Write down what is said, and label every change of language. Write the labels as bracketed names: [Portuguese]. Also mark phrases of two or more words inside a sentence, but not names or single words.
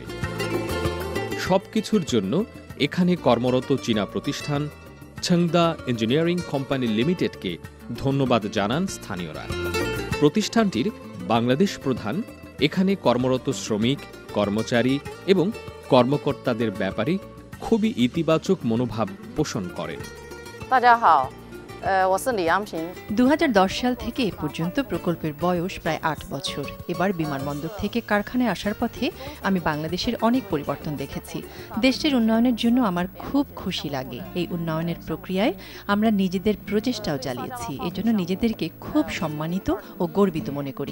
[Bangla] সবকিছুর জন্য এখানে কর্মরত চীনা প্রতিষ্ঠান ছংদা ইঞ্জিনিয়ারিং কোম্পানি লিমিটেডকে ধন্যবাদ জানান স্থানীয়রা। প্রতিষ্ঠানটির বাংলাদেশ প্রধান এখানে কর্মরত শ্রমিক, কর্মচারী এবং কর্মকর্তাদের ব্যাপারে খুবই ইতিবাচক মনোভাব পোষণ করেন। [Chinese] 大家好， 我是李阳平。 [Bangla] 2010 সাল থেকে এ পর্যন্ত প্রকল্পের বয়স প্রায় 8 বছর। এবার বিমানবন্দর থেকে কারখানায় আসার পথে আমি বাংলাদেশের অনেক পরিবর্তন দেখেছি। দেশটির উন্নয়নের জন্য আমার খুব খুশি লাগে। এই উন্নয়নের প্রক্রিয়ায় আমরা নিজেদের প্রচেষ্টাও চালিয়েছি। এজন্য নিজেদেরকে খুব সম্মানিত ও গর্বিত মনে করি।